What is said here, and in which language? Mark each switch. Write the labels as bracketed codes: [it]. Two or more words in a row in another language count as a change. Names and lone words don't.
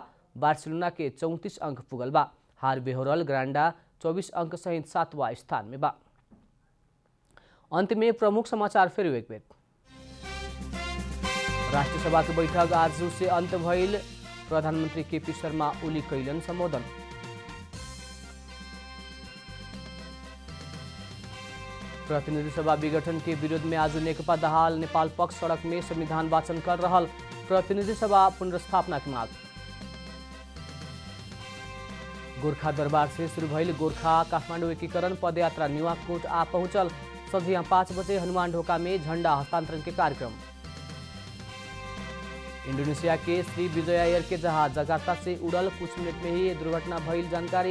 [bho] बार्सिलोना के 34 अंक पुगल बा। हार बेहोरल ग्रांडा 24 अंक सहित 7वां स्थान में बा। अंत में प्रमुख समाचार फिर एक बेर। राष्ट्रीय सभा के बैठक आज से अंत भइल। प्रधानमंत्री केपी शर्मा ओली कैलन संबोधन। प्रतिनिधि सभा विघटन के विरोध में आज नेकपा दाहाल नेपाल पक्ष सड़क में संविधान वाचन कर रहल। प्रतिनिधि सभा पुनर्स्थापना की मांग। गोरखा दरबार से शुरू भइल गोरखा काठमाडौँ एकीकरण पदयात्रा नुवाकोट आ पहुंचल। संध्या 5 बजे हनुमान ढोका में झंडा हस्तांतरण के कार्यक्रम। इंडोनेशिया के श्री विजया एयर के जहाज जकार्ता से उड़ल, कुछ मिनट में ही दुर्घटना भइल जानकारी।